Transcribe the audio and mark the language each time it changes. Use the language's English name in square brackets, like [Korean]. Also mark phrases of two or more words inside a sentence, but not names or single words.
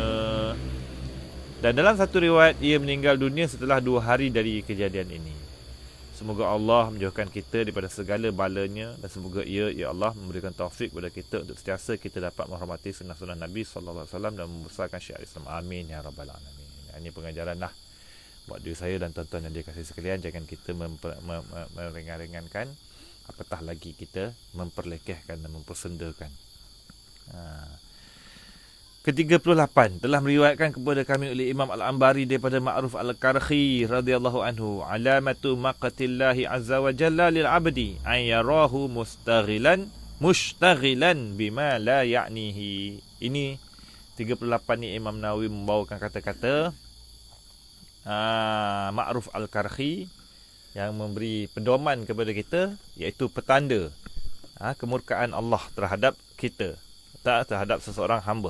[Malay] Dan dalam satu riwayat, ia meninggal dunia setelah 2 hari dari kejadian ini. Semoga Allah menjauhkan kita daripada segala balanya, dan semoga ia, [Arabic] يا الله, [Malay] memberikan taufik kepada kita untuk sentiasa kita dapat menghormati sunnah-sunnah Nabi SAW dan membesarkan syiar Islam. [Arabic] آمين يا رب العالمين. [Malay] Ini pengajaran lah buat diri saya dan tuan-tuan yang dikasihi sekalian. Jangan kita meringan-ringankan, apatah lagi kita memperlekehkan dan mempersendakan. Ke-38 telah meriwayatkan kepada kami oleh Imam Al-Ambari daripada Ma'ruf Al-Karhi [Arabic] رضي الله عنه, علامة مقت الله عز وجل للعبد أن يراه مشتغلا بما لا يعنيه. [Malay] Ini 38 ni Imam Nawawi membawakan kata-kata Ma'ruf Al-Karhi yang memberi pedoman kepada kita, iaitu petanda kemurkaan Allah terhadap kita, terhadap seseorang hamba.